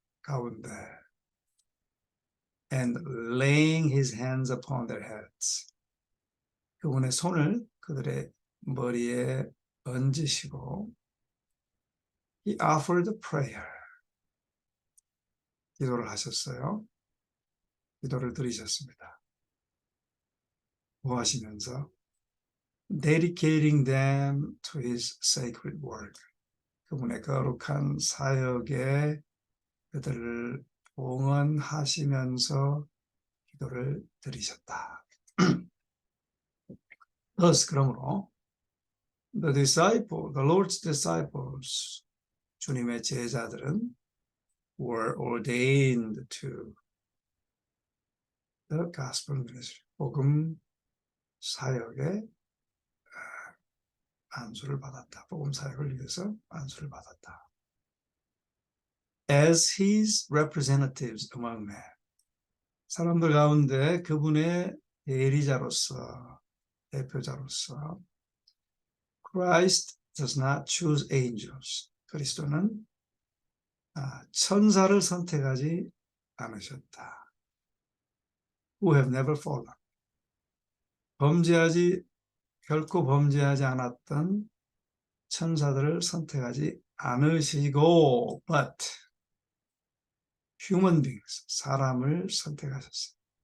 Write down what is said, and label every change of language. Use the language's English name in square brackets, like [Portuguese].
[English] 가운데, and laying his hands upon their heads, [Korean] 그분의 손을 그들의 머리에 얹으시고, [English] he offered a prayer, [Korean] 기도를 하셨어요. 기도를 드리셨습니다. 뭐 하시면서 [English] dedicating them to his sacred work, [Korean] 그분의 거룩한 사역에 그들을 봉헌하시면서 기도를 드리셨다. [English] Thus, [Korean] 그러므로 [English] the Lord's disciples, [Korean] 주님의 제자들은 [English] were ordained to the gospel ministry, [Korean] 복음 사역에 안수를 받았다. 복음 사역을 위해서 안수를 받았다. [English] As his representatives among men, [Korean] 사람들 가운데 그분의 대리자로서, 대표자로서, [English] Christ does not choose angels. [Korean] 그리스도는 천사를 선택하지 않으셨다. [English] Who have never fallen. [Korean] 결코 범죄하지 않았던 천사들을 선택하지 않으시고, [English] but human beings, [Korean] 사람을 선택하셨어요.